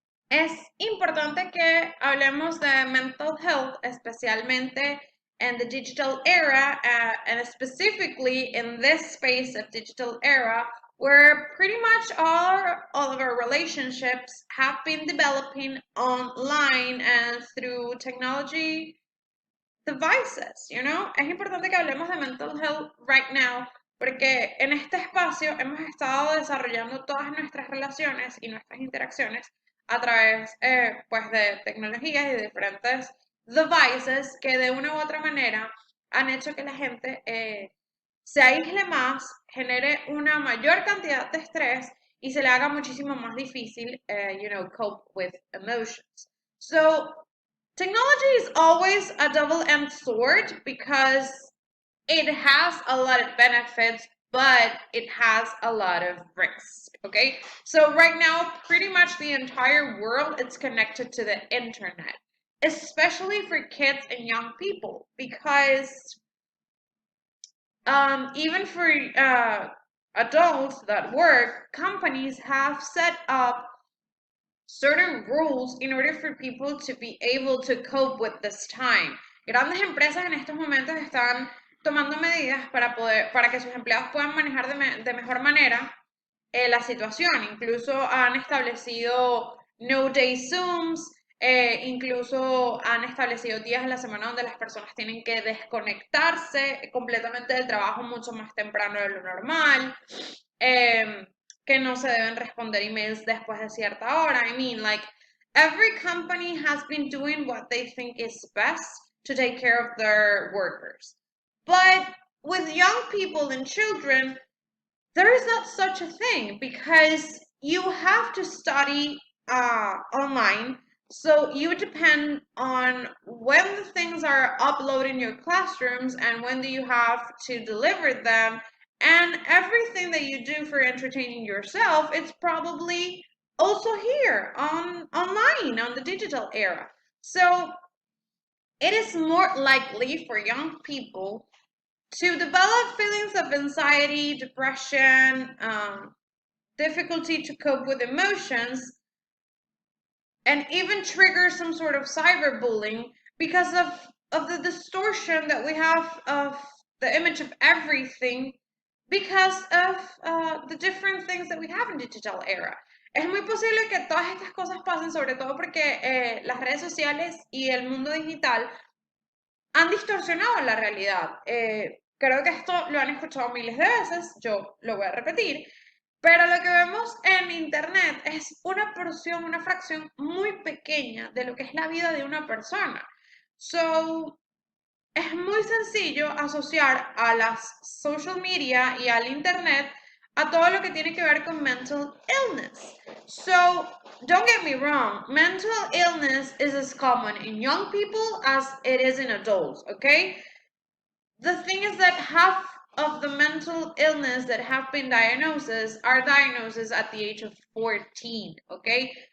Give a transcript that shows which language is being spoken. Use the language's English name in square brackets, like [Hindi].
[Spanish] Es importante que hablemos de mental health, especialmente [English] in the digital era, and specifically in this space of digital era, where pretty much all of our relationships have been developing online and through technology devices, you know? [Spanish] Es importante que hablemos de mental health [English] right now, [Spanish] porque en este espacio hemos estado desarrollando todas nuestras relaciones y nuestras interacciones a través pues de tecnologías y de diferentes devices que de una u otra manera han hecho que la gente se aísle más, genere una mayor cantidad de estrés y se le haga muchísimo más difícil, [English] cope with emotions. So, technology is always a double-edged sword because it has a lot of benefits, but it has a lot of risks, okay? So right now, pretty much the entire world is connected to the internet, especially for kids and young people, because even for adults that work, companies have set up certain rules in order for people to be able to cope with this time. [Spanish] Grandes empresas en estos momentos están tomando medidas para que sus empleados puedan manejar de mejor manera la situación. Incluso han establecido no-day Zooms, incluso han establecido días a la semana donde las personas tienen que desconectarse completamente del trabajo mucho más temprano de lo normal. Que no se deben responder emails después de cierta hora. [English] I mean, like, every company has been doing what they think is best to take care of their workers. But with young people and children, there is not such a thing because you have to study online. So you depend on when the things are uploaded in your classrooms and when do you have to deliver them. And everything that you do for entertaining yourself, it's probably also here online on the digital era. So it is more likely for young people to develop feelings of anxiety, depression, difficulty to cope with emotions, and even trigger some sort of cyberbullying because of the distortion that we have of the image of everything because of the different things that we have in digital era. [Spanish] Es muy posible que todas estas cosas pasen, sobre todo porque las redes sociales y el mundo digital han distorsionado la realidad. Creo que esto lo han escuchado miles de veces, yo lo voy a repetir, pero lo que vemos en Internet es una porción, una fracción muy pequeña de lo que es la vida de una persona. So, es muy sencillo asociar a las social media y al Internet a todo lo que tiene que ver con mental illness. [English] So, don't get me wrong, mental illness is as common in young people as it is in adults, okay? The thing is that half of the mental illness that have been diagnosed are diagnosed at the age of 14, okay?